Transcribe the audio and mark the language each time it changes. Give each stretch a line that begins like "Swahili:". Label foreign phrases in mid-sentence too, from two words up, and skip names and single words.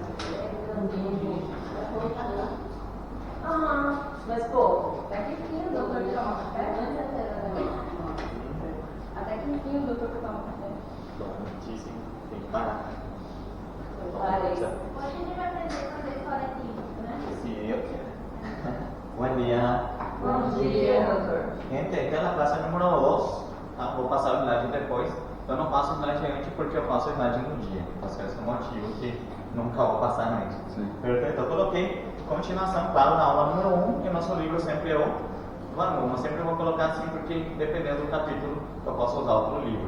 Portuguese: Mas pô, até que enfim o doutor toma café? Até que enfim o doutor toma café. Muitíssimo. Tem que parar. Hoje a gente vai aprender a fazer história química, né? Sim, eu quero.
Spanish: Buen día.
Portuguese: Bom dia, doutor. Gente,
Spanish: esta es la clase número 2.
Portuguese: Vou passar o slide depois. Eu não passo o slide antes porque eu passo o slide no dia. Esse é o motivo que nunca vou passar antes. Perfeito? Eu coloquei continuação, claro, na aula número 1, que o nosso livro sempre é o Vanu. Eu sempre vou colocar assim porque dependendo do capítulo eu posso usar outro livro.